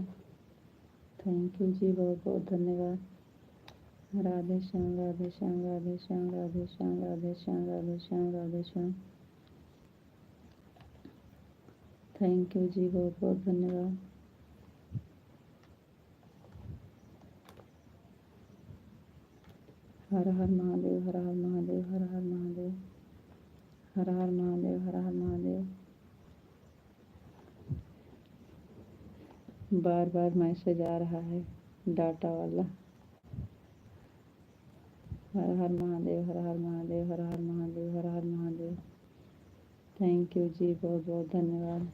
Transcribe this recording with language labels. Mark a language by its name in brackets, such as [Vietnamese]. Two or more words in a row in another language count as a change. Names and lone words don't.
[English] thank you [Hindi] जी, बहुत बहुत धन्यवाद। राधे श्याम, राधे श्याम, राधे श्याम, राधे श्याम, राधे श्याम, राधे श्याम, राधे श्याम। [English] thank you [Hindi] जी, बहुत बहुत धन्यवाद। हर हर महादेव, हर हर महादेव, हर हर महादेव, हर हर महादेव, हर हर महादेव। बार बार मैसेज आ रहा है डाटा वाला। हर हर महादेव, हर हर महादेव, हर हर महादेव, हर हर महादेव। [English] thank you [Hindi] जी, बहुत बहुत धन्यवाद।